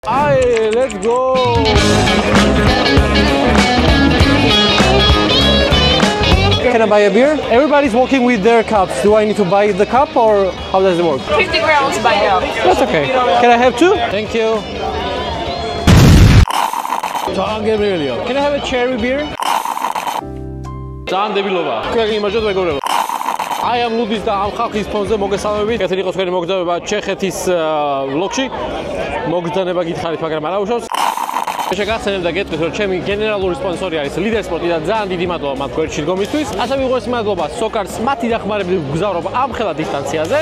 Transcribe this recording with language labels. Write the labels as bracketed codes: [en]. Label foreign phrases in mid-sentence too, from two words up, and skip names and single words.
[en] Aye, let's go. Can I buy a beer? Everybody's walking with their cups. Do I need to buy the cup or how does it work? 50 crowns by cup. That's okay. Can I have two? Thank you. Can I have a cherry beer? [ka] Ძალიან დებილობა. თქვენ იმაჟოთ მეგობრებო. [en] I am Ludis [ka] და ამ ხალხის ფონზე მოგესალმებით. კეთილი იყოს თქვენი მოგზაურობა ჩეხეთის ვლოგში. მოგზაურობა გითხარით, მაგრამ არა უშავს. შეგახსენებ და გეტყვით, რომ ჩემი გენერალური სპონსორი არის Leader Sport და ძალიან დიდი მადლობა მათ გვერდში დგომისთვის. ასევე უღმესი მადლობა Soccer-ს მათი დახმარებით გზავრობა ამ ხელა დისტანციაზე.